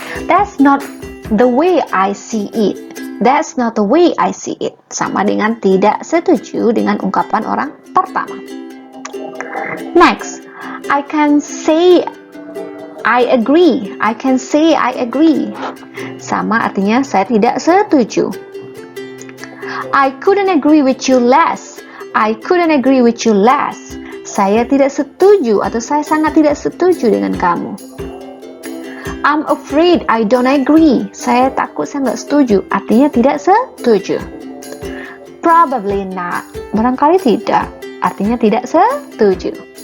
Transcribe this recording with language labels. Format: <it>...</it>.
<en>That's not the way I see it. That's not the way I see it.</en> <id>Sama dengan tidak setuju dengan ungkapan orang pertama.</id> <en>Next, I can say I agree. I can say I agree.</en> <id>Sama artinya saya tidak setuju.</id> <en>I couldn't agree with you less. I couldn't agree with you less.</en> <id>Saya tidak setuju atau saya sangat tidak setuju dengan kamu.</id> <en>I'm afraid I don't agree.</en> <id>Saya takut saya nggak setuju. Artinya tidak setuju.</id> <en>Probably not.</en> <id>Barangkali tidak. Artinya tidak setuju.</id>